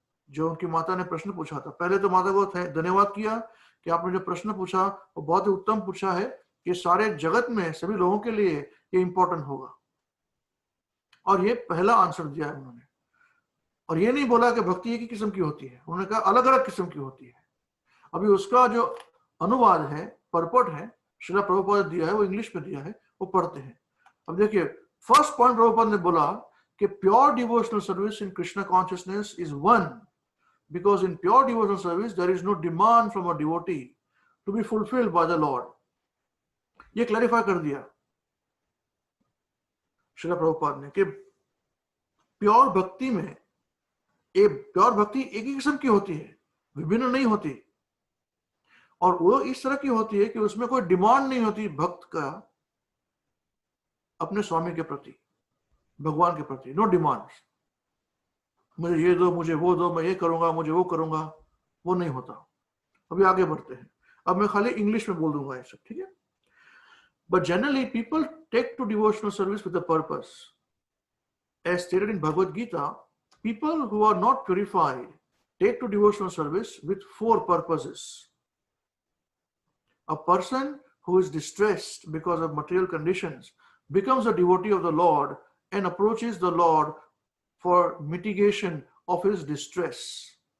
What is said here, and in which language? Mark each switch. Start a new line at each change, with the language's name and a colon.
Hindi: जो उनकी माता ने प्रश्न पूछा था, पहले तो माता को धन्यवाद किया कि आपने जो प्रश्न पूछा वो बहुत ही उत्तम पूछा है, कि सारे जगत में सभी लोगों के लिए ये इंपॉर्टेंट होगा। और ये पहला आंसर दिया है उन्होंने। और ये नहीं बोला कि भक्ति एक ही किस्म की होती है, उन्होंने कहा अलग अलग किस्म की होती है। अभी उसका जो अनुवाद है, परपट है, श्रीला प्रभुपाद दिया है, वो इंग्लिश में दिया है, वो पढ़ते हैं। अब देखिए, फर्स्ट पॉइंट प्रभुपाद ने बोला कि
English: Pure devotional service in Krishna consciousness is one, because in pure devotional service there is no demand from a devotee to be fulfilled by the Lord.
Hindi: ये क्लैरिफाई कर दिया श्रीला प्रभुपाद ने कि प्योर भक्ति में प्योर भक्ति एक ही किस्म की होती है, विभिन्न नहीं होती। और वो इस तरह की होती है कि उसमें कोई डिमांड नहीं होती भक्त का अपने स्वामी के प्रति, भगवान के प्रति। नो डिमांड्स, मुझे ये दो, मुझे वो दो, मैं ये करूंगा, मुझे वो करूंगा, वो नहीं होता। अभी आगे बढ़ते हैं। अब मैं खाली इंग्लिश में बोल दूंगा ये सब, ठीक है?
English: But generally, people take to devotional service with a purpose. As stated in Bhagavad Gita, people who are not purified take to devotional service with 4 purposes. A person who is distressed because of material conditions becomes a devotee of the Lord and approaches the Lord for mitigation of his distress.